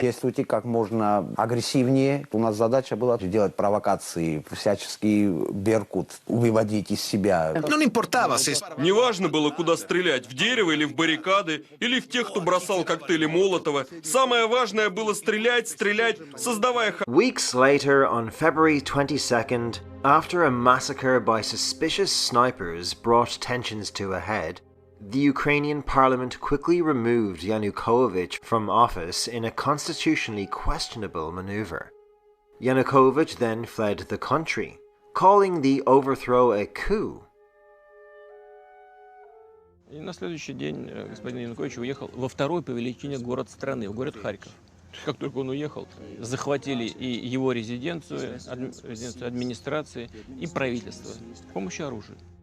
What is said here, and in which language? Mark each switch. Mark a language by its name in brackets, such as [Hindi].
[Russian] Действуйте как можно агрессивнее. У нас задача была делать провокации, всячески Беркут выводить из себя. Неважно было, куда стрелять. В дерево или в баррикады, или в тех, кто бросал коктейли Молотова. Самое важное было стрелять, создавая... [English] Weeks later, on February 22nd, after a massacre by suspicious snipers brought tensions to a head, the Ukrainian parliament quickly removed Yanukovych from office in a constitutionally questionable maneuver. Yanukovych then fled the country, calling the overthrow a coup. [Russian] И на следующий день господин Янукович уехал во второй по величине город страны, в город Харьков. Как только он уехал, захватили и его резиденцию, администрации, и правительство с помощью оружия.